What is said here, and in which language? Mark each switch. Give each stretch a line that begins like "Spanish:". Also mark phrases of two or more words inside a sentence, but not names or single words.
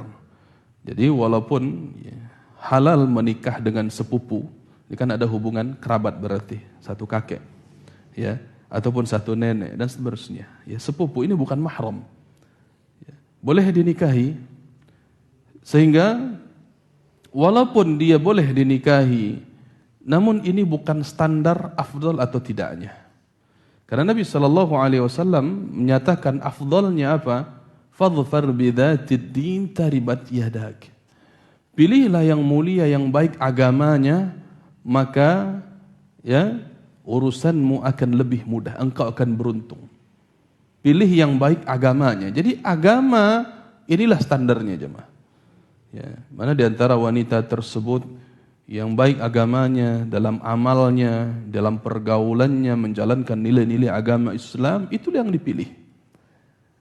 Indonesian: Jadi walaupun, ya, halal menikah dengan sepupu, ini kan ada hubungan kerabat berarti satu kakek, ya, ataupun satu nenek dan seterusnya. Ya, sepupu ini bukan mahram, ya, boleh dinikahi, sehingga walaupun dia boleh dinikahi, namun ini bukan standar afdal atau tidaknya. Karena Nabi
Arabic: صلى الله عليه وسلم
Indonesian: menyatakan afdalnya apa?
Arabic: فاظفر بذات الدين تربت يداك.
Indonesian: Pilihlah yang mulia, yang baik agamanya, maka, ya, urusanmu akan lebih mudah, engkau akan beruntung. Pilih yang baik agamanya. Jadi agama inilah standarnya jemaah. Ya, mana di antara wanita tersebut yang baik agamanya, dalam amalnya, dalam pergaulannya, menjalankan nilai-nilai agama Islam, itulah yang dipilih.